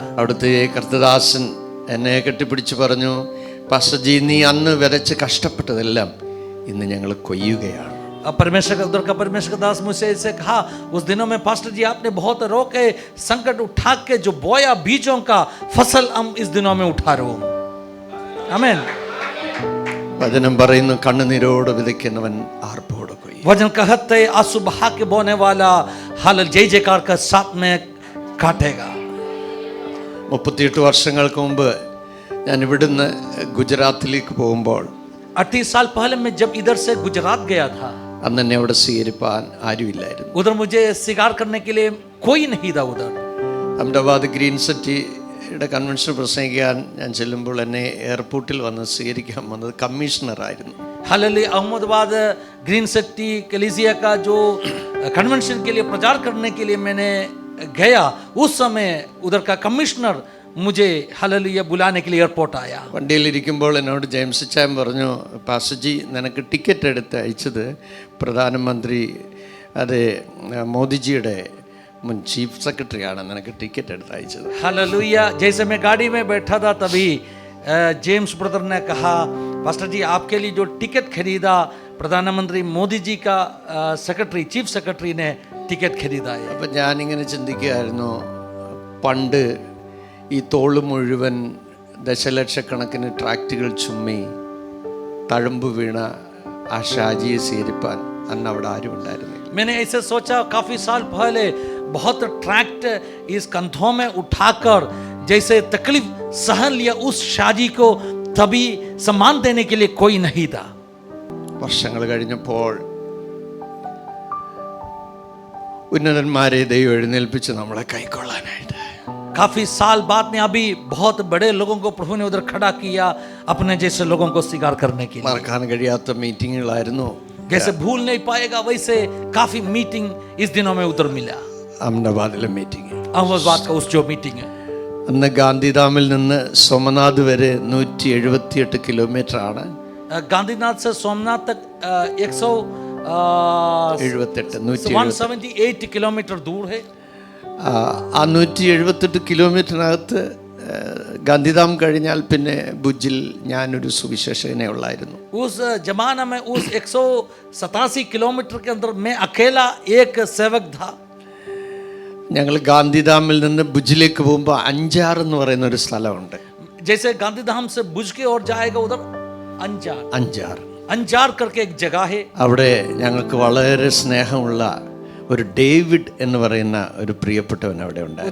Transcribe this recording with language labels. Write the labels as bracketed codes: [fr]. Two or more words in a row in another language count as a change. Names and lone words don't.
[ml] അവിടുത്തെ കർത്തദാസൻ എന്നെ കെട്ടിപ്പിടിച്ച് പറഞ്ഞു, പാസ്റ്റർ ജി, നീ അന്ന് വിതച്ച് കഷ്ടപ്പെട്ടതെല്ലാം ഇന്ന് ഞങ്ങൾ കൊയ്യുകയാണ്. [hi] परमेश्वर का उधर का परमेश्वर का दास मुझसे ऐसे कहा, उस दिनों में पास्टर जी आपने बहुत रो के संकट उठा के जो बोया बीजों का फसल हम इस दिनों में उठा रहे हो। आमीन। [ml] വചനം പറയുന്നു, കണ്ണുനീരോട് വിതയ്ക്കുന്നവൻ ആർപ്പോടെ കൊയ്യും. [hi] वचन कहते आंसू बहा के बोने वाला हाल जय जयकार का साथ में काटेगा। [ml] 38 വർഷങ്ങൾക്ക് മുമ്പ് ഞാൻ ഇവിടുന്ന് ഗുജറാത്തിലേക്ക് പോകുമ്പോൾ [hi] 38 साल पहले मैं जब इधर से गुजरात गया था, [ml] അന്ന് എന്നെ അവിടെ സ്വീകരിപ്പാൻ ആരുമില്ലായിരുന്നു. [hi] उधर मुझे स्वीकार करने के लिए कोई नहीं था उधर। [ml] അഹമ്മദാബാദ് ഗ്രീൻ സിറ്റിയുടെ കൺവെൻഷൻ പ്രസംഗിക്കാൻ ഞാൻ ചെല്ലുമ്പോൾ എന്നെ എയർപോർട്ടിൽ വന്ന് സ്വീകരിക്കാൻ വന്നത് കമ്മീഷണറായിരുന്നു. [hi] हालेलुया। अहमदाबाद ग्रीन सिटी कलीसिया का जो कन्वेंशन के लिए प्रचार करने के लिए मैंने गया, उस समय उधर का कमिश्नर मुझे हालेलुया बुलाने के लिए एयरपोर्ट आया। [ml] വണ്ടിയിലിരിക്കുമ്പോൾ എന്നോട് ജെയിംസ് ചാൻ പറഞ്ഞു, പാസ്റ്റർജി നിനക്ക് ടിക്കറ്റ് എടുത്ത് അയച്ചത് പ്രധാനമന്ത്രി, അത് മോദിജിയുടെ മുൻ [en] chief secretary [ml] നിനക്ക് ടിക്കറ്റ് എടുത്ത് അയച്ചത്. [hi] हालेलुया। जैसे मैं गाड़ी में बैठा था तभी जेम्स ब्रदर ने कहा, पास्टर जी आपके लिए जो टिकट खरीदा प्रधानमंत्री मोदी जी का [en] secretary chief secretary [hi] ने टिकट खरीदा है। [ml] അപ്പം ഞാനിങ്ങനെ ചിന്തിക്കുകയായിരുന്നു, പണ്ട് ഈ തോള് മുഴുവൻ ദശലക്ഷക്കണക്കിന് ട്രാക്റ്റുകൾ ചുമ്മി തഴമ്പ് വീണ ആ ഷാജിയെ സ്വീകരിപ്പാൻ അന്ന് അവിടെ ആരും ഉണ്ടായിരുന്നില്ല. [hi] मैंने ऐसे सोचा, काफी साल पहले बहुत ट्रैक्ट इस कंधों में उठाकर जैसे तकलीफ सहन लिया, उस शाजी को तभी सम्मान देने के लिए कोई नहीं था। [ml] വർഷങ്ങൾ കഴിഞ്ഞപ്പോൾ ഉന്നതന്മാരെ ദൈവം എഴുന്നേൽപ്പിച്ച് നമ്മളെ കൈക്കൊള്ളാനായിട്ട്. [hi] काफी साल बाद में अभी बहुत बड़े लोगों को प्रभु ने उधर खड़ा किया, अपने जैसे लोगों को स्वीकार करने के लिए। [ml] മറക്കാൻ കഴിയാത്ത മീറ്റിങ്ങുകളായിരുന്നു. [hi] जैसे भूल नहीं पाएगा वैसे काफी मीटिंग इस दिनों में उधर मिला। [ml] അഹമ്മദാബാദിലെ മീറ്റിംഗ്, [hi] अहमदाबाद का उस जो मीटिंग है, [ml] അന്ന് ഗാന്ധിധാമിൽ നിന്ന് സോമനാഥ് വരെ 178 കിലോമീറ്റർ ആണ്. [hi] गांधीनाथ से सोमनाथ तक 178 किलोमीटर दूर है। [ml] ആ 178 കിലോമീറ്ററിനകത്ത് ഗാന്ധിധാം കഴിഞ്ഞാൽ പിന്നെ ഭുജിൽ ഞാനൊരു സുവിശേഷകനെ ഉള്ളായിരുന്നു. [hi] उस जमाना में उस 187 किलोमीटर के अंदर मैं अकेला एक सेवक था। [ml] ഞങ്ങൾ ഗാന്ധിധാമിൽ നിന്ന് ഭുജിലേക്ക് പോകുമ്പോൾ അഞ്ചാർ എന്ന് പറയുന്ന ഒരു സ്ഥലമുണ്ട്. [hi] जैसे गांधीधाम से भुज के और जाएगा उधर अंजार [ml] അഞ്ചാർ [hi] करके एक जगह है। [ml] അവിടെ ഞങ്ങൾക്ക് വളരെ സ്നേഹമുള്ള ഒരു ഡേവിഡ് എന്ന് പറയുന്ന ഒരു പ്രിയപ്പെട്ടവൻ അവിടെ ഉണ്ടായിരുന്നു.